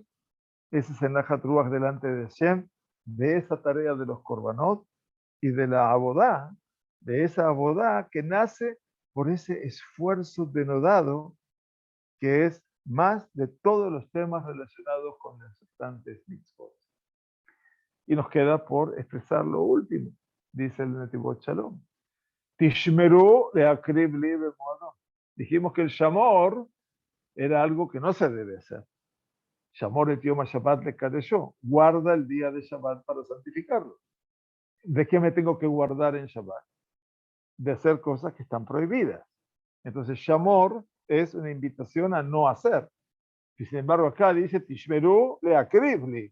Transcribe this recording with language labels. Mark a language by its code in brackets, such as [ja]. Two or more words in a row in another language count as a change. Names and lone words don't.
[es] Ese es el [he] נחת רוח [es] delante de Hashem, de esa tarea de los korbanot y de la abodá, de esa abodá que nace por ese esfuerzo denodado que es más de todos los temas relacionados con las restantes mitzvot. Y nos queda por expresar lo último, dice el Netivot Shalom. [he] תשמרו להקריב לי במועדו. [es] Dijimos que el shamor era algo que no se debe hacer. [he] שמור את יום השבת לקדשו. [es] Guarda el día de Shabbat para santificarlo. ¿De qué me tengo que guardar en Shabbat? De hacer cosas que están prohibidas. Entonces, shamor es una invitación a no hacer. Y sin embargo, acá dice, [he] תשמרו להקריב לי.